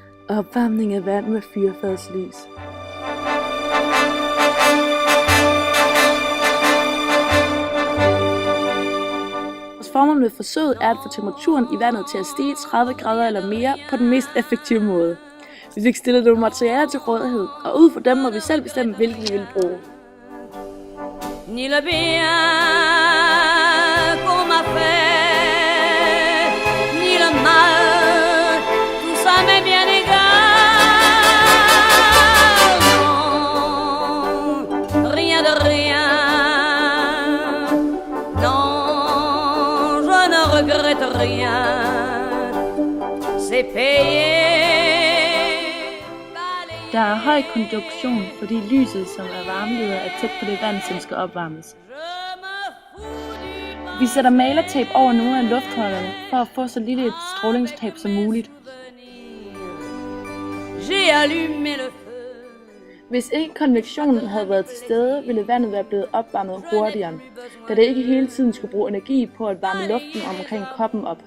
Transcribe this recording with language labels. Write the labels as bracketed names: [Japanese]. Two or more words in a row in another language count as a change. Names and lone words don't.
[Danish] Opvarmning af vand med fyrfadslys. Formålet med forsøget er at få temperaturen i vandet til at stige 30 grader eller mere på den mest effektive måde. Vi fik stillet nogle materialer til rådighed, og ud fra dem må vi selv bestemme, hvilke vi vil bruge. [French] Ni le bien qu'on m'a fait, ni le mal, tout ça m'est bien égal. Non, rien de rien. Non, je ne regrette rien. C'est payé. [Danish] Der er høj konduktion, fordi lyset, som er varmeleder, er tæt på det vand, som skal opvarmes. Vi sætter malertape over nogle af lufthullerne for at få så lille et strålingstab som muligt. Hvis ikke konvektionen havde været til stede, ville vandet være blevet opvarmet hurtigere, da det ikke hele tiden skulle bruge energi på at varme luften omkring koppen op.